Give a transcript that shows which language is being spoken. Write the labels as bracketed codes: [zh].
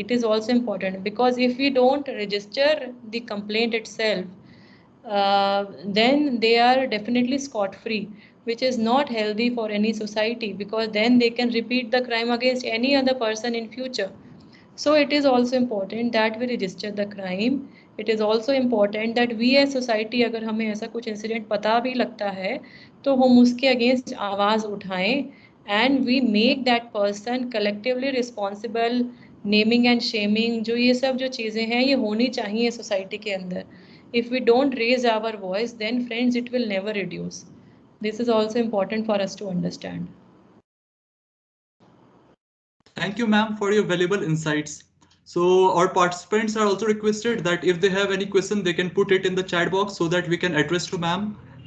[en] It is also important, because if we don't register the complaint itself, then they are definitely scot free, which is not healthy for any society, because then they can repeat the crime against any other person in future. So it is also important that we register the crime. It is also important that we as society, [hi] अगर हमें ऐसा कुछ incident पता भी लगता है तो हम उसके अगेंस्ट आवाज़ उठाएं, [en] and we make that person collectively responsible. [hi] Naming and shaming, जो ये सब जो चीज़ें हैं, ये होनी चाहिए सोसाइटी के अंदर. [en] If we don't raise our voice, then friends, it will never reduce. This is also important for us to understand. Thank you, ma'am, for your valuable insights. So our participants are also requested that if they have any question, they can put it in the chat box so that we can address to ma'am.